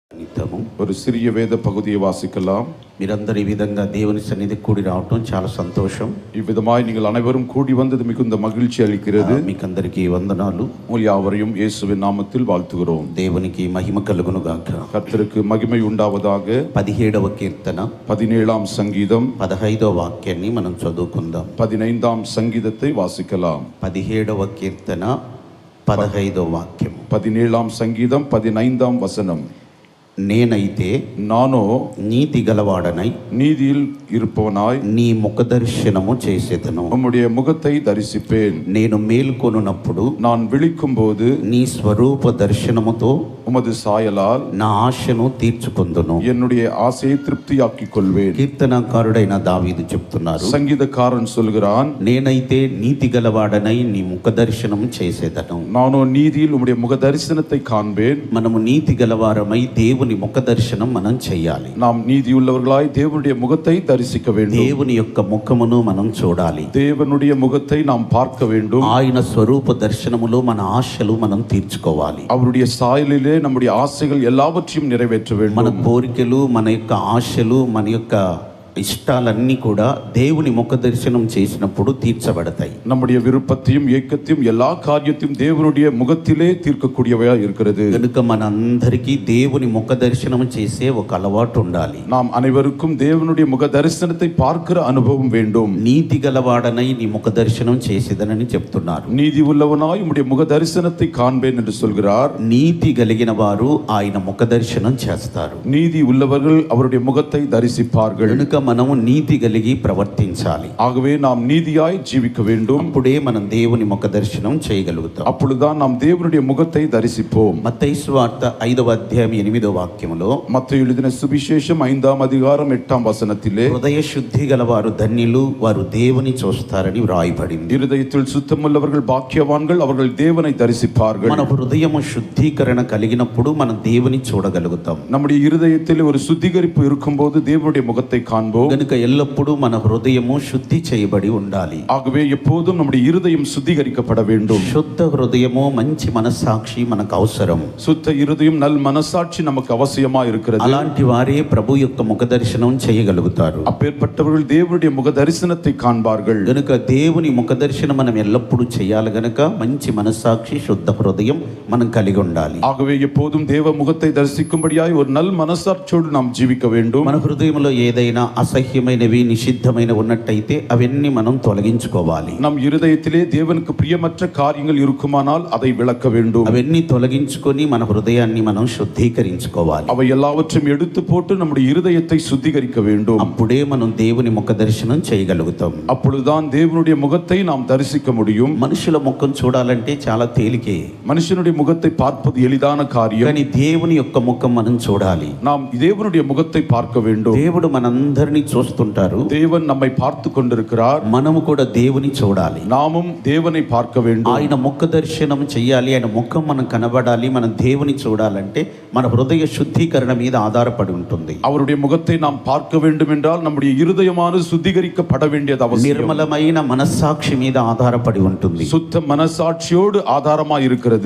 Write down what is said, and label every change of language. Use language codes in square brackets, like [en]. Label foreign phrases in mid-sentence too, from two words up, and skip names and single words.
[ta] ஒரு சிறிய வேத பகுதியை வாசிக்கலாம். [te] మీరందరూ ఈ విధంగా దేవుని సన్నిధికి కూడి రావటం చాలా సంతోషం. [ta] இவ்விதமாய் நீங்கள் அனைவரும் கூடி வந்தது மிகுந்த மகிழ்ச்சி அளிக்கிறது. [te] మీకందరికీ వందనాలు. [ta] உங்கள் யாவரையும் இயேசுவின் நாமத்தில் வாழ்த்துகிறோம். [te] దేవునికి మహిమ కలుగును గాక. [ta] கர்த்தருக்கு மகிமை உண்டாவதாக. [te] 17వ కీర్తన [ta] 17ஆம் சங்கீதம் [te] 15వ వాక్యాన్ని మనం చదువుకుందాం. [ta] 15ஆம் சங்கீதத்தை வாசிக்கலாம். [te] 17వ కీర్తన 15వ వాక్యం. [ta] 17ஆம் சங்கீதம் 15ஆம் வசனம். [te] నేనైతే [ta] నానో [te] నీతి గలవాడనై [ta] நீதியில் இருப்பவனாய் [te] నీ ముఖ దర్శనము చేసేదను. [ta] உம்முடைய முகத்தை தரிசிப்பேன். [te] నేను మేల్కొనున్నప్పుడు [ta] நான் விழிக்கும் போது [te] నీ స్వరూప దర్శనముతో [ta] உமது சாயலால் [te] నా ఆశను తీర్చుకొందును. [ta] என்னுடைய ஆசையை திருப்தியாக்கிக் கொள்வேன். [te] కీర్తనకారుడైన దావీదు చెప్తున్నారు, [ta] சங்கீதக்காரன் சொல்கிறான், [te] నేనైతే నీతి గలవాడనై నీ ముఖ దర్శనం చేసేదను. [ta] நானோ நீதியில் உம்முடைய முக தரிசனத்தை காண்பேன். [te] మనము నీతి గలవారమై దేవుని ముఖ దర్శనం మనం చేయాలి. [ta] நாம் நீதியுள்ளவர்களாய் தேவனுடைய முகத்தை தரிசிக்க வேண்டும். [te] దేవుని యొక్క ముఖమును మనం చూడాలి. [ta] தேவனுடைய முகத்தை நாம் பார்க்க வேண்டும். [te] ఆయన స్వరూప దర్శనములో మన ఆశలు మనం తీర్చుకోవాలి. [ta] அவருடைய சாயலிலே நம்முடைய ஆசைகள் எல்லாவற்றையும் நிறைவேற்ற [te] మన [ta] வேண்டும். [te] కోరికలు, మన యొక్క ఆశలు, మన యొక్క ఇష్టాలన్నీ కూడా దేవుని ముఖ దర్శనం చేసినప్పుడు తీర్చబడతాయి. [ta] நம்முடைய விருப்பத்தையும் ஏக்கத்தையும் எல்லா காரியத்தையும் தேவனுடைய முகத்திலே தீர்க்கக்கூடியவையா இருக்கிறது. [te] కనుక మనందరికీ దేవుని ముఖ దర్శనం చేసే ఒక అలవాటు ఉండాలి. [ta] நாம் அனைவருக்கும் தேவனுடைய முக தரிசனத்தை பார்க்கிற அனுபவம் வேண்டும். [te] నీతి గలవాడనై నీ ముఖ దర్శనం చేసేదనని చెప్తున్నారు. [ta] நீதி உள்ளவனாய் உம்முடைய முக தரிசனத்தை காண்பேன் என்று சொல்கிறார். [te] నీతి కలిగిన వారు ఆయన ముఖ దర్శనం చేస్తారు. [ta] நீதி உள்ளவர்கள் அவருடைய முகத்தை தரிசிப்பார்கள். [te] కనుక మనము నీతి కలిగి ప్రవర్తించాలి. [ta] ஆகவே நாம் நீதியாய் ஜீவிக்க வேண்டும். [te] అప్పుడే మనం దేవుని ముఖ దర్శనం చేయగలుగుతాం. [ta] அப்பொழுதுதான் நாம் தேவனுடைய முகத்தை தரிசிப்போம். [te] మత్తయి సువార్త 5వ అధ్యాయం 8వ వాక్యములో [ta] மத்தேயு எழுதின சுவிசேஷம் 5ஆம் அதிகாரம் 8ஆம் வசனத்திலே, [te] హృదయ శుద్ధి గలవారు ధన్యులు, వారు దేవుని చూస్తారని వ్రాయబడింది. [ta] இருதயத்தில் சுத்தமுள்ளவர்கள் பாக்கியவான்கள், அவர்கள் தேவனை தரிசிப்பார்கள். [te] మన హృదయము శుద్ధీకరణ కలిగినప్పుడు మనం దేవుని చూడగలుగుతాం. [ta] நம்முடைய இருதயத்தில் ஒரு சுத்திகரிப்பு இருக்கும்போது தேவனுடைய முகத்தை காண்போம். [te] కనుక ఎల్లప్పుడూ మన హృదయము శుద్ధి చేయబడి ఉండాలి. [ta] ஆகவே எப்போதும் நம்முடைய இருதயம் சுத்திகரிக்கப்பட வேண்டும். [te] శుద్ధ హృదయము, మంచి మనస్సాక్షి మనకు అవసరం. [ta] சுத்த இருதயம், நல் மனசாட்சி நமக்கு அவசியமா இருக்கிறது. [te] అలాంటి వారే ప్రభు యొక్క ముఖ దర్శనం చేయగలుగుతారు. [ta] அப்பேற்பட்டவர்கள் தேவனுடைய முக தரிசனத்தை காண்பார்கள். [te] కనుక దేవుని ముఖ దర్శనం మనం ఎల్లప్పుడూ చేయాలి. గనుక మంచి మనస్సాక్షి, శుద్ధ హృదయం మనం కలిగి ఉండాలి. [ta] ஆகவே எப்போதும் தேவ முகத்தை தரிசிக்கும்படியாய் ஒரு நல் மனசாட்சியோடு நாம் ஜீவிக்க வேண்டும். [te] మన హృదయంలో ఏదైనా అసహ్యమైనవి, నిషిద్ధమైన ఉన్నట్టయితే అవన్నీ మనం తొలగించుకోవాలి. [ta] நம் இருதயத்திலே தேவனுக்கு பிரியமற்ற காரியங்கள் இருக்குமானால் அதை விளக்க வேண்டும். [te] అవన్నీ తొలగించుకొని మన హృదయాన్ని మనం శుద్ధీకరించుకోవాలి. [ta] அவை எல்லாவற்றையும் எடுத்து போட்டு நம்முடைய இருதயத்தை சுத்திகரிக்க வேண்டும். [te] అప్పుడే మనం దేవుని ముఖ దర్శనం చేయగలుగుతాం. [ta] அப்பொழுதுதான் தேவனுடைய முகத்தை நாம் தரிசிக்க முடியும். [te] మనుషుల ముఖం చూడాలంటే చాలా తేలికే, [ta] மனுஷனுடைய முகத்தை பார்ப்பது எளிதான காரியம். [te] కానీ దేవుని యొక్క ముఖం మనం చూడాలి. [ta] நாம் தேவனுடைய முகத்தை பார்க்க வேண்டும். [te] దేవుడు మనందరినీ చూస్తుంటారు. [ta] தேவன் நம்மை பார்த்து கொண்டிருக்கிறார். [te] మనము కూడా దేవుని చూడాలి. [ta] நாமும் தேவனை பார்க்க வேண்டும். [te] ఆయన ముఖ దర్శనం చెయ్యాలి. ఆయన ముఖం మనం కనబడాలి. మనం దేవుని చూడాలంటే మన హృదయ శుద్ధీకరణ మీద ఆధారపడి ఉంటుంది. [ta] அவருடைய முகத்தை நாம் பார்க்க வேண்டும் என்றால் நம்முடைய இருதயமானது சுத்திகரிக்கப்பட வேண்டியது அவசியம். [te] నిర్మలమైన మనస్సాక్షి మీద ఆధారపడి ఉంటుంది. [ta] சுத்த மனசாட்சியோடு ஆதாரமா இருக்கிறது.